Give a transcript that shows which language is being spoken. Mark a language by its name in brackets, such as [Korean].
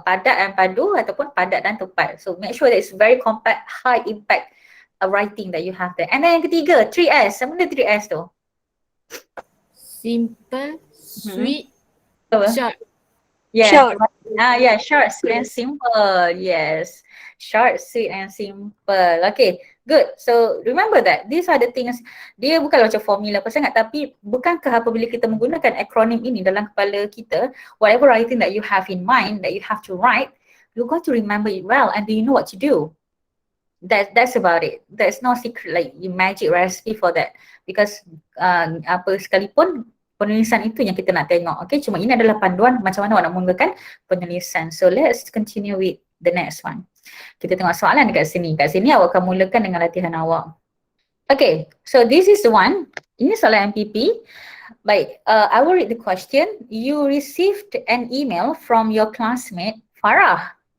[Malay] Padat dan padu ataupun padat dan tepat. [English] So, make sure that it's very compact, high impact writing that you have there. And then [Malay] yang ketiga, 3S. Apa benda 3S tu? [English] Simple, sweet, [Malay] Apa? [English] short. Yes. Short. Yeah, short, sweet and simple. Yes. Short, sweet and simple. Okay, good. So remember that these are the things. [Malay] Dia bukanlah macam formula apa sangat, tapi bukankah apabila kita menggunakan akronim ini dalam kepala kita, [English] whatever writing that you have in mind that you have to write, you're going to remember it well and do you know what to do. That's about it. There's no secret like magic recipe for that. [Malay] Because apa sekalipun penulisan itu yang kita nak tengok. Okay, cuma ini adalah panduan macam mana awak nak menggunakan penulisan. [English] So let's continue with the next one. [Malay] Kita tengok soalan dekat sini. Kat sini awak akan mulakan dengan latihan awak. [English] Okay, so this is the one. [Malay] Ini soalan MPP. [English] Baik, I will read the question. You received an email from your classmate Farah.